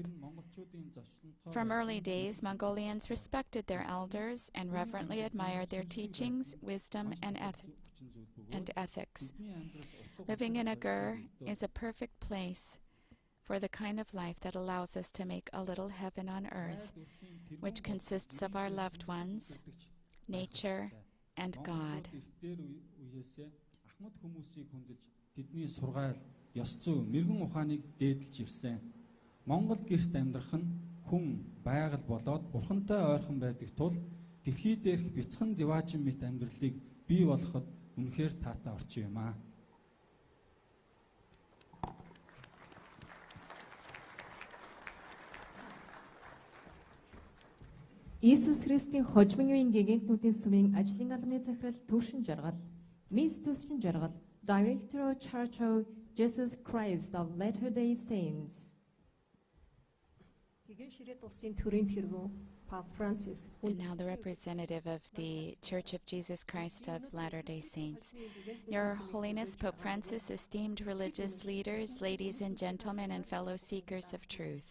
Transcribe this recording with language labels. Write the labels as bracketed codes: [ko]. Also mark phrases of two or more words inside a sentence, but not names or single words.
[en] From early days, Mongolians respected their elders and reverently admired their teachings, wisdom, and ethics. Living in a ger is a perfect place for the kind of life that allows us to make a little heaven on earth, which consists of our loved ones, nature, and God. [mn] Тэдний сургаал ёс зүй, мэргэн ухааныг дээдэлж ирсэн. Монгол гэрт амьдрах нь хүн байгаль болоод бурхантай ойрхон байдаг тул дэлхий дээрх бяцхан диваажин мэт амьдралыг бий болгоход үнэхээр таатай орчин юм аа. Иесус Христийн хожимын гэгэнтнүүдийн сүмийн ажлын албаны захирал Төвшин Жаргал, Мисс Төвшин Жаргал, [en] Director of Church of Jesus Christ of Latter-day Saints. And now the representative of the Church of Jesus Christ of Latter-day Saints. Your Holiness Pope Francis, esteemed religious leaders, ladies and gentlemen, and fellow seekers of truth.